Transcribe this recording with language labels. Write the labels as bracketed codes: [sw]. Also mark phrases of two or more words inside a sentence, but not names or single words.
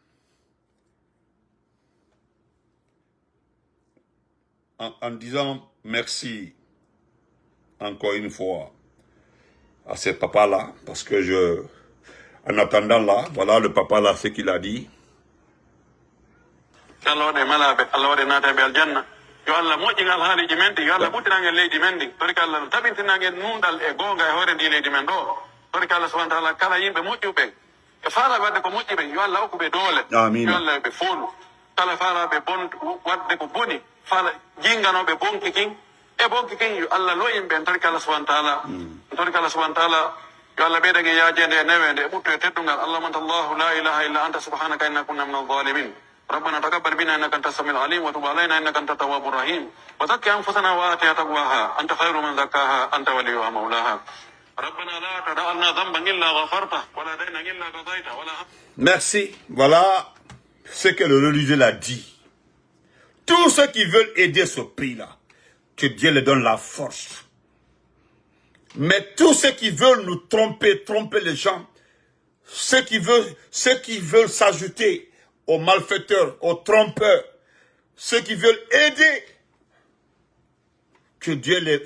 [fr] En disant merci encore une fois à ce papa-là, parce que en attendant là, voilà le papa là, ce qu'il a dit. [ff] yo Allah moƴƴingal haaliji men ɗi yo Allah ɓuddiragal leydi men ɗi torika Allah no tabintinagel nundal e gonga e hoore ndi leydi men ɗo torika Allah [ar] سبحانه تعالى [ff] kala yimɓe moƴƴuɓe e faalaɓe wadde ko moƴƴi ɓe yo Allah hokkuɓe doole yo Allah ɓe foolu kala faalaɓe wadde ko boni faala jinganoɓe bonki kin e bonki kin yo Allah loyimɓe en torika Allah subahana taala torika Allah subahana taala yo Allah ɓeydage yaajede e newede e ɓutto e teddungal [ar] اللهم أنت الله لا إله إلا أنت سبحانك إني كنت من الظالمين ربنا تقبل منا انك انت السميع العليم وتب علينا انك انت التواب الرحيم وزكي انفسنا واتها تقواها انت خير من زكاها انت وليها مولاها ربنا لا تدع لنا ذنبا الا غفرته ولا دينا الا قضيته ولا. [fr] Merci. Voilà ce que le religieux l'a dit. Tous ceux qui veulent aider ce pays-là, que Dieu leur donne la force. Mais tous ceux qui veulent nous tromper les gens, ceux qui veulent s'ajouter aux malfaiteurs, aux trompeurs, ceux qui veulent aider, que Dieu les...